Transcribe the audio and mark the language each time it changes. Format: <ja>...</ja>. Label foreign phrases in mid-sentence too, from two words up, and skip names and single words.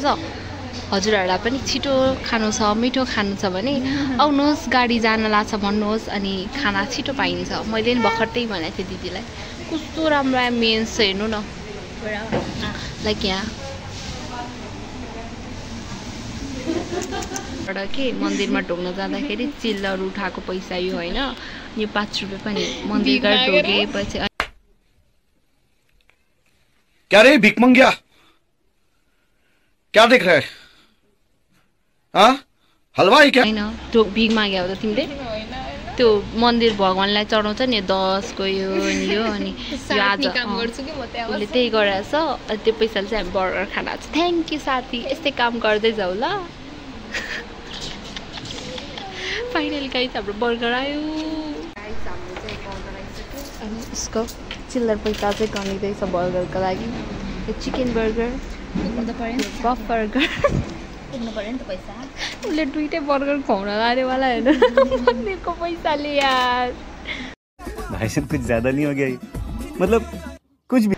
<ne>हजुरहरूलाई पनि छिटो खानु छ मिठो खानु छ भने आउनुहोस् गाडी जान लाग्छ भन्नुहोस् अनि खाना छिटो पाइन्छ मैले पनि भर्खर त्यही भनेको थिएँ दिदीलाई कस्तो राम्रो एम्बियन्स छ हेर्नु न लाइक यहाँ के मन्दिरमा ढोग्न जाँदाखेरि चिल्लर उठाएको पैसा यो होइन यो 5 रुपियाँ पनि मन्दिर गएर ढोगेपछि</ne> <hi>क्या रे भिख मंगिया क्या देख रहा है हाँ हलवाई क्या</hi> <ne>हैन त्यो भिख माग्या हो त तिमीले त्यो मन्दिर भगवानलाई चढाउँछ नि 10 को यो अनि यो अनि यो आज काम गर्छु कि म त्यहाँ उसले त्यही गराएछ अनि त्यो पैसाले चाहिँ हामी बर्गर खान आउँछ</ne> <en>thank you</en> <ne>साथी यस्तै काम गर्दै जाऊ ल</ne> <en>finally guys</en> <ne>हाम्रो बर्गर आयो गाइस हाम्रो चाहिँ बर्गर आइसक्यो अनि यसको चिल्लर पैसा चाहिँ गनिँदैछ बर्गरको लागि यो</ne> <en>chicken burger buff burger</en> <ne>पुग्नु पर्यो नि त पैसा उसले दुईटै बर्गर खुवाउन लानेवाला होइन मन्दिरको पैसाले यार</ne> <hi>भाई साहब कुछ ज्यादा नहीं हो गया मतलब कुछ भी</hi>